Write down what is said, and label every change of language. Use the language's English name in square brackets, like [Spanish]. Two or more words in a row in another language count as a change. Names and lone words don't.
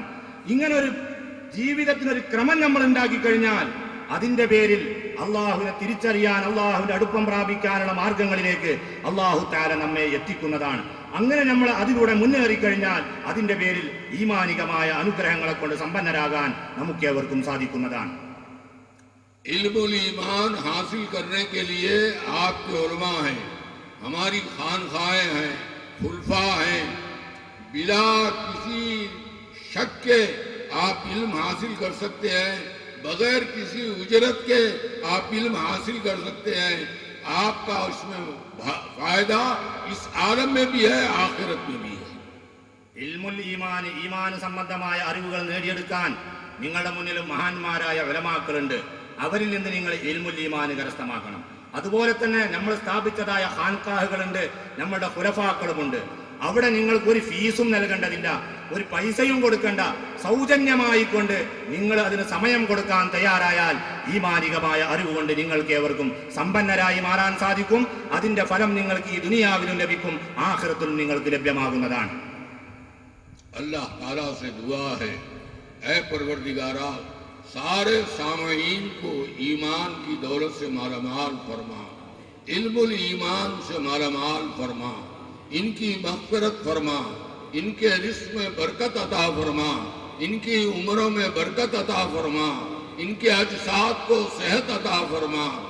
[Malayalam] ഇങ്ങനെ ഒരു ജീവിതത്തിനൊരു ക്രമം നമ്മൾ ഉണ്ടാക്കി കഴിഞ്ഞാൽ അതിന്റെ പേരിൽ അള്ളാഹുവിനെ തിരിച്ചറിയാൻ, അള്ളാഹുവിന്റെ അടുപ്പം പ്രാപിക്കാനുള്ള മാർഗങ്ങളിലേക്ക് [Arabic] الله تعالى [Malayalam] നമ്മെ എത്തിക്കുന്നതാണ്. അങ്ങനെ നമ്മൾ അതിലൂടെ മുന്നേറിക്കഴിഞ്ഞാൽ അതിന്റെ പേരിൽ ഈമാനികമായ അനുഗ്രഹങ്ങളെ കൊണ്ട് സമ്പന്നരാകാൻ നമുക്കേവർക്കും സാധിക്കുന്നതാണ്. [Urdu] علم الایمان حاصل کرنے کے لیے آپ کے علما ہیں، ہماری خانقاہیں ہیں، خلفا ہیں، بلا کسی شک کے آپ علم حاصل کر سکتے ہیں. بغیر کسی اجرت کے آپ علم حاصل کر سکتے ہیں. آپ کا اس میں فائدہ اس عالم میں بھی ہے، آخرت میں بھی ہے. [Arabic] علم الإيمان, [Malayalam] ഈമാൻ സംബന്ധമായ അറിവുകൾ നേടിയെടുക്കാൻ നിങ്ങളുടെ മുന്നിൽ മഹാന്മാരായ ഉലമാക്കളുണ്ട്. അവരിൽ നിന്ന് നിങ്ങൾ [Arabic] علم الإيمان [Malayalam] കരസ്ഥമാക്കണം. അതുപോലെ തന്നെ നമ്മൾ സ്ഥാപിച്ചതായ ഖാൻഖാഹുകളുണ്ട്, നമ്മുടെ ഖുലഫാക്കളുമുണ്ട്. അവിടെ നിങ്ങൾക്ക് ഒരു ഫീസും നൽകേണ്ടതില്ല, ഒരു പൈസയും കൊടുക്കേണ്ട. സൗജന്യമായിക്കൊണ്ട് നിങ്ങൾ അതിന് സമയം കൊടുക്കാൻ തയ്യാറായാൽ ഈമാനികമായ അറിവ് കൊണ്ട് നിങ്ങൾക്ക് ഏവർക്കും സമ്പന്നരായി മാറാൻ സാധിക്കും. അതിന്റെ ഫലം നിങ്ങൾക്ക് ഈ ദുനിയാവിലും ലഭിക്കും, ആഖിറത്തിലും നിങ്ങൾക്ക് ലഭ്യമാകുന്നതാണ്. [Urdu] اللہ تعالیٰ سے دعا ہے، اے پروردگارا سارے سامعین کو ایمان کی دولت سے مالامال فرما، علم الایمان سے مالامال فرما، ان کی مغفرت فرما، ان کے رزق میں برکت عطا فرما، ان کی عمروں میں برکت عطا فرما، ان کے اجساد کو صحت عطا فرما.